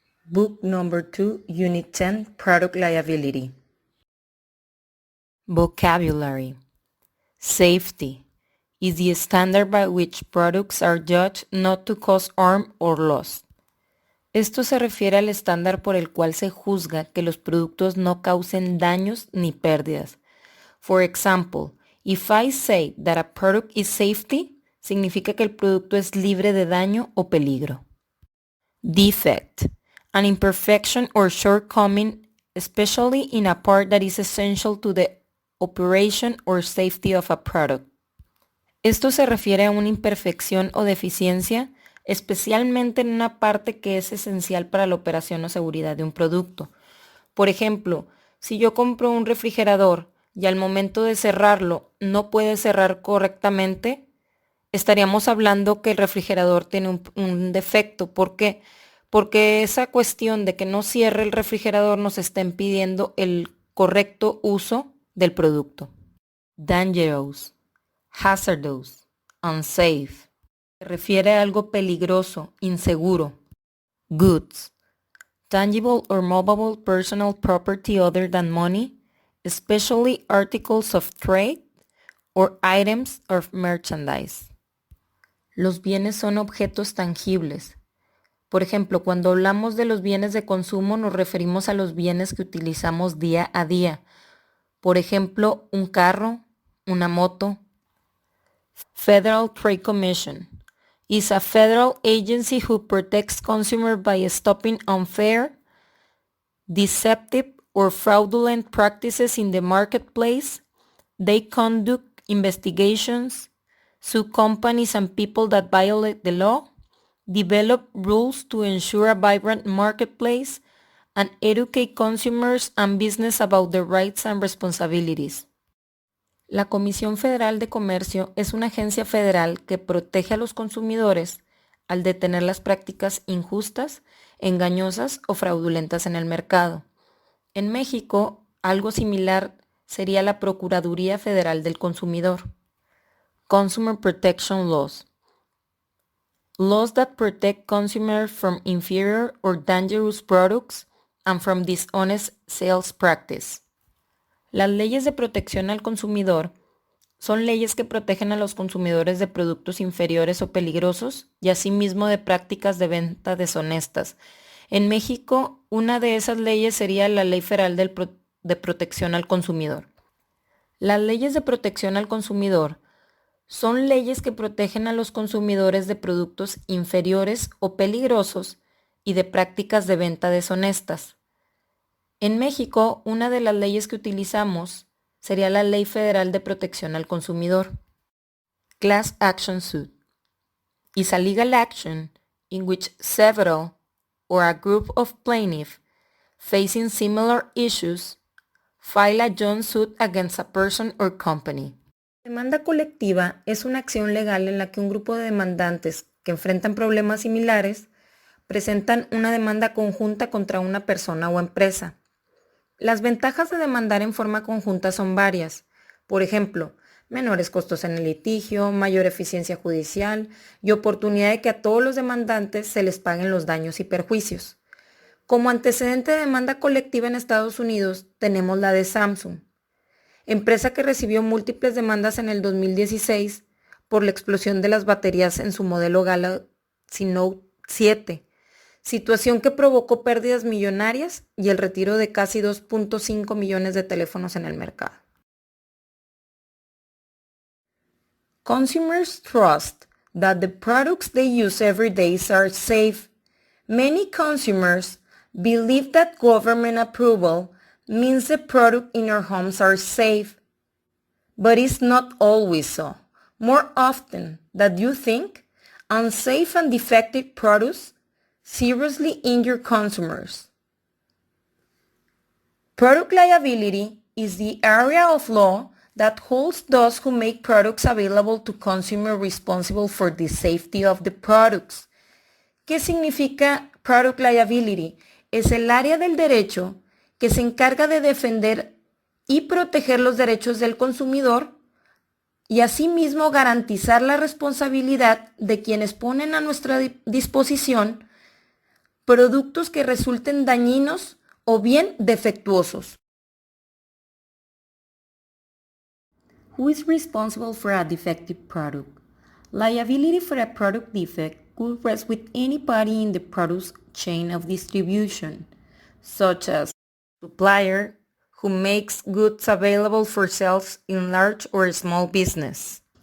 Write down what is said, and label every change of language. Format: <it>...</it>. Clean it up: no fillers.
<en>Book number 2, Unit 10, Product Liability. Vocabulary. Safety is the standard by which products are judged not to cause harm or loss.</en> <es>Esto se refiere al estándar por el cual se juzga que los productos no causen daños ni pérdidas. For example, if I say that a product is safety, significa que el producto es libre de daño o peligro. Defect.</es> <en>An imperfection or shortcoming, especially in a part that is essential to the operation or safety of a product.</en> <es>Esto se refiere a una imperfección o deficiencia, especialmente en una parte que es esencial para la operación o seguridad de un producto. Por ejemplo, si yo compro un refrigerador y al momento de cerrarlo no puede cerrar correctamente, estaríamos hablando que el refrigerador tiene un defecto. ¿Por qué? Porque esa cuestión de que no cierre el refrigerador nos está impidiendo el correcto uso del producto.</es> <en>Dangerous, hazardous, unsafe.</en> <es>Se refiere a algo peligroso, inseguro.</es> <en>Goods, tangible or movable personal property other than money, especially articles of trade or items of merchandise.</en> <es>Los bienes son objetos tangibles. Por ejemplo, cuando hablamos de los bienes de consumo nos referimos a los bienes que utilizamos día a día. Por ejemplo, un carro, una moto.</es> <en>Federal Trade Commission is a federal agency who protects consumers by stopping unfair, deceptive, or fraudulent practices in the marketplace. They conduct investigations, sue companies and people that violate the law, develop rules to ensure a vibrant marketplace, and educate consumers and business about their rights and responsibilities.</en> <es>La Comisión Federal de Comercio es una agencia federal que protege a los consumidores al detener las prácticas injustas, engañosas o fraudulentas en el mercado. En México, algo similar sería la Procuraduría Federal del Consumidor. Consumer Protection Laws. Laws that protect consumers from inferior or dangerous products and from dishonest sales practice. Las leyes de protección al consumidor son leyes que protegen a los consumidores de productos inferiores o peligrosos y asimismo de prácticas de venta deshonestas. En México, una de esas leyes sería la Ley Federal de Protección al Consumidor. Las leyes de protección al consumidor son leyes que protegen a los consumidores de productos inferiores o peligrosos y de prácticas de venta deshonestas. En México, una de las leyes que utilizamos sería la Ley Federal de Protección al Consumidor. Class Action Suit is a legal action in which several or a group of plaintiffs facing similar issues file a joint suit against a person or company. La demanda colectiva es una acción legal en la que un grupo de demandantes que enfrentan problemas similares presentan una demanda conjunta contra una persona o empresa. Las ventajas de demandar en forma conjunta son varias. Por ejemplo, menores costos en el litigio, mayor eficiencia judicial y oportunidad de que a todos los demandantes se les paguen los daños y perjuicios. Como antecedente de demanda colectiva en Estados Unidos tenemos la de Samsung, empresa que recibió múltiples demandas en el 2016 por la explosión de las baterías en su modelo Galaxy Note 7, situación que provocó pérdidas millonarias y el retiro de casi 2.5 millones de teléfonos en el mercado.</es> <en>Consumers trust that the products they use every day are safe. Many consumers believe that government approval means the product in our homes are safe, but it's not always so. More often than you think, unsafe and defective products seriously injure consumers. Product liability is the area of law that holds those who make products available to consumers responsible for the safety of the products.</en> <es>¿Qué significa product liability? Es el área del derecho que se encarga de defender y proteger los derechos del consumidor y asimismo garantizar la responsabilidad de quienes ponen a nuestra disposición productos que resulten dañinos o bien defectuosos.</es> <en>Who is responsible for a defective product? Liability for a product defect could rest with any party in the product chain of distribution, such as supplier who makes goods available for sales in large or small business.</en>